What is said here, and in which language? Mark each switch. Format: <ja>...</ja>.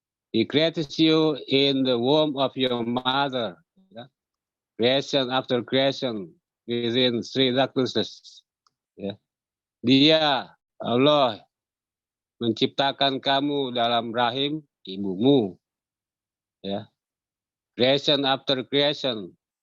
<en>He created you in the womb of your mother. Ya. Creation after creation within 3 darknesses.</en> <id>Ya. Dia, Allah, menciptakan kamu dalam rahim ibumu. Ya.</id> <en>Creation after creation.</en>